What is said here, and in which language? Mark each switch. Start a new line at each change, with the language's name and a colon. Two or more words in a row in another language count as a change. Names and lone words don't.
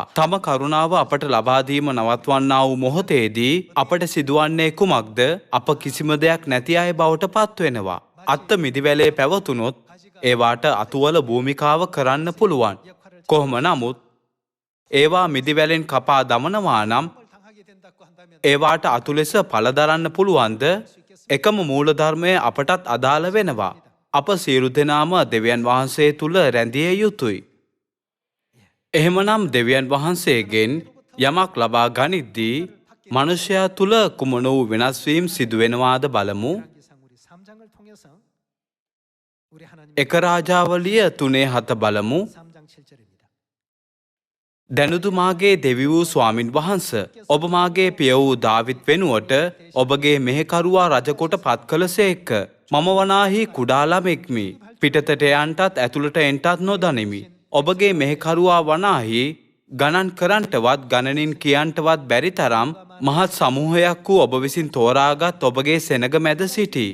Sinhala: තම කරුණාව අපට ලබා දීම නවත්වන්නා වූ මොහොතේදී අපට සිදුවන්නේ කුමක්ද? අප කිසිම දෙයක් නැති අය බවට පත්වෙනවා. අත්ත මිදිවැලේ පැවතුනොත් ඒවාට අතුවල භූමිකාව කරන්න පුළුවන්. කොහොම නමුත් ඒවා මිදිවැලෙන් කපා දමනවා නම්
Korean: 을 당하게 된다고 한다면
Sinhala: ඒවාට අතුලෙස පලදරන්න පුළුවන්ද? එකම මූලධර්මය අපටත් අදාළ වෙනවා. අප සියලු දෙනාම දෙවියන් වහන්සේ තුල රැඳිය යුතුයි. එහෙමනම් දෙවියන් වහන්සේගෙන් යමක් ලබා ගනිද්දී මනුෂ්‍යයා තුල කුමන වූ වෙනස්වීම් සිදුවෙනවාද බලමු.
Korean: 기상 우리 3장을 통해서 우리 하나님
Sinhala: එක රාජාවලිය 3:7 බලමු.
Korean: 3장 7절입니다.
Sinhala: දැනුතුමාගේ දෙවි වූ ස්වාමින් වහන්ස, ඔබ මාගේ පිය වූ දාවිත් වෙනුවට ඔබගේ මෙහෙකරුවා රජකොට පත් කළසේක. මම වනාහි කුඩා ළමෙක්මි. පිටතට යන්ටත් ඇතුළට එන්ටත් නොදනිමි. ඔබගේ මෙහෙකරුවා වනාහි ගණන් කරන්ටවත් ගණනින් කියන්ටවත් බැරි තරම් මහත් සමූහයක් වූ ඔබ විසින් තෝරාගත් ඔබගේ සෙනග මැද සිටී.